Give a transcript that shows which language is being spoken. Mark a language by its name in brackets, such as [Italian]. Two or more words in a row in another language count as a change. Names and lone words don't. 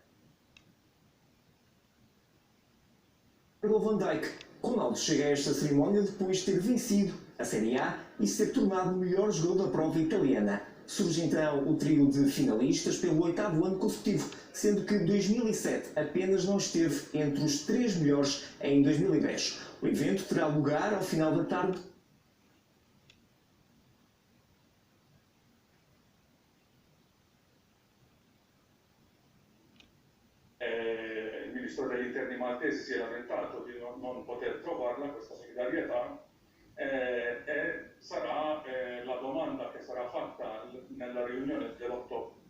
[Portuguese] Para o Van Dijk, Ronaldo chega a esta cerimónia depois de ter vencido a Série A e ser tornado o melhor jogador da prova italiana. Surge então o trio de finalistas pelo 8º ano consecutivo, sendo que 2007 apenas não esteve entre os 3 melhores em 2010. O evento terá lugar ao final da tarde. [Italian] Il ministro degli interni maltese si è lamentato di non poter trovarla questa solidarietà e sarà la domanda che sarà fatta nella riunione dell'8.